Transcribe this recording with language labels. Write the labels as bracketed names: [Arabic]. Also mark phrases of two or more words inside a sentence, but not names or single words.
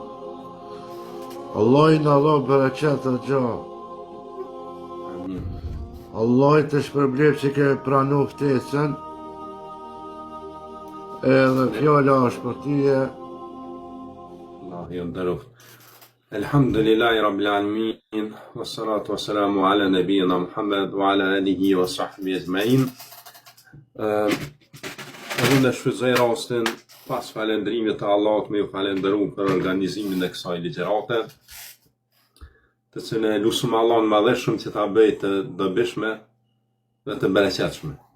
[Albanian] Allah i në Allah bereqet o gja. Amin. Allah i të shpërblef që ke pranu ftesën, edhe fjalla është për tyje. Allah i ndëroft. [Arabic] الحمد لله رب العالمين، والصلاة والسلام على نبينا محمد وعلى آله وصحبه أجمعين. [Albanian] Unë në shfrytëzoj rastin pas falendrimit të Allahut me ju falendëru për organizimin e kësaj ligjërate, të cilën e lusum Allahun madhëshëm që ta bëj të dobishme dhe të bereqetshme.